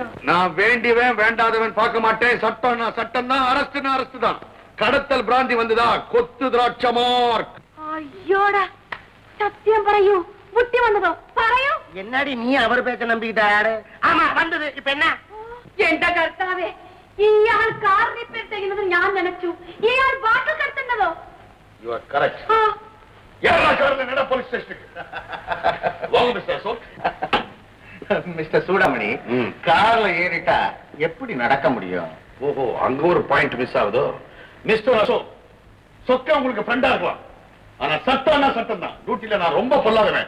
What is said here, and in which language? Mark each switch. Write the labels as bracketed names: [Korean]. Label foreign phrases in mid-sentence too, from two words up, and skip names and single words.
[Tamil] நான் வேண்டியவன் வேண்டாதவன் பார்க்க மாட்டேன். சட்டம்னா சட்டம் தான், அரசுனா அரசு தான். கடத்தல் பிராந்தி வந்ததா? கொத்து திராட்சை மார்க். ஐயோடா, சத்தியம் പറയൂ. குட்டி வந்ததோ? പറയൂ. என்னடி நீ அவர் பேச்ச நம்பிக்கிட்டாரு? ஆமா வந்தது. இப்ப என்ன? [Malayalam] എന്റെ കർത്താവേ, ഇയാൾ കാർ റിപ്പയർ ചെയ്യുന്നത് ഞാൻ നനച്ചു. ഇയാൾ ബാട്ടിൽ കടത്തുന്നതോ? [English] You are correct. [Tamil] யாரா கார்ல நட [English] police station-க்கு. [Tamil] வாங்க மிஸ்டர் அசோக். மிஸ்டர் சூடாமணி, கார்ல ஏறிட்டா எப்படி நடக்க முடியும்? ஓஹோ, அங்க ஒரு [English] point miss [Tamil] ஆகுதோ? மிஸ்டர் அசோக், சொக்க உங்களுக்கு ஃப்ரெண்டா இருக்கலாம். ஆனா சட்டம்னா சட்டம் தான். டியூட்டில நான் ரொம்ப பொல்லாதவன்.